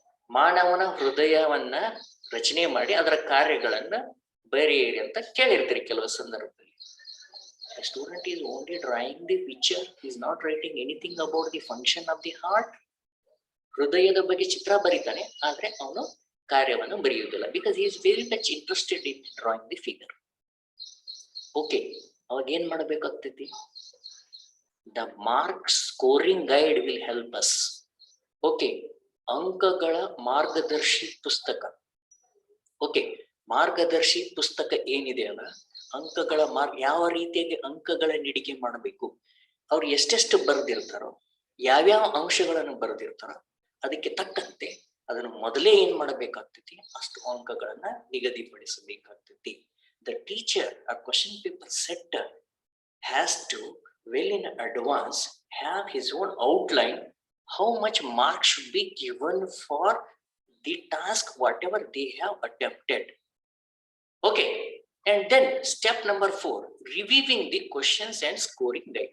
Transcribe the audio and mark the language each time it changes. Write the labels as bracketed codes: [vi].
[kn] ಮಾನವನ ಹೃದಯವನ್ನ ರಚನೆ ಮಾಡಿ ಅದರ ಕಾರ್ಯಗಳನ್ನ ಬರೆಯಿರಿ ಅಂತ ಕೇಳಿರ್ತೀರಿ ಕೆಲವು ಸಂದರ್ಭದಲ್ಲಿ. [en] The student is only drawing the picture, he is not writing anything about the function of the heart. [kn] ಹೃದಯದ ಬಗ್ಗೆ ಚಿತ್ರ ಬರೀತಾನೆ, ಆದ್ರೆ ಅವನು ಕಾರ್ಯವನ್ನು ಬರೆಯುವುದಿಲ್ಲ, [en] because he is very much interested in drawing the figure. [kn] Okay, ಅವಾಗ ಏನ್ ಮಾಡಬೇಕಾಗ್ತೈತಿ? [en] The mark scoring guide will help us. [kn] Okay, ಅಂಕಗಳ ಮಾರ್ಗದರ್ಶಿ ಪುಸ್ತಕ. ಓಕೆ, ಮಾರ್ಗದರ್ಶಿ ಪುಸ್ತಕ ಏನಿದೆಯಲ್ಲ, ಅಂಕಗಳ ಯಾವ ರೀತಿಯಾಗಿ ಅಂಕಗಳ ನೀಡಿಕೆ ಮಾಡಬೇಕು, ಅವ್ರು ಎಷ್ಟೆಷ್ಟು ಬರೆದಿರ್ತಾರೋ, ಯಾವ್ಯಾವ ಅಂಶಗಳನ್ನು ಬರೆದಿರ್ತಾರೋ ಅದಕ್ಕೆ ತಕ್ಕಂತೆ ಅದನ್ನು ಮೊದಲೇ ಏನ್ ಮಾಡಬೇಕಾಗ್ತೈತಿ, ಅಷ್ಟು ಅಂಕಗಳನ್ನ ನಿಗದಿಪಡಿಸಬೇಕಾಗ್ತೈತಿ. [en] The teacher or question paper setter has to well in advance have his own outline how much mark should be given for the task whatever they have attempted. Okay, and then step number 4, reviewing the questions and scoring guide.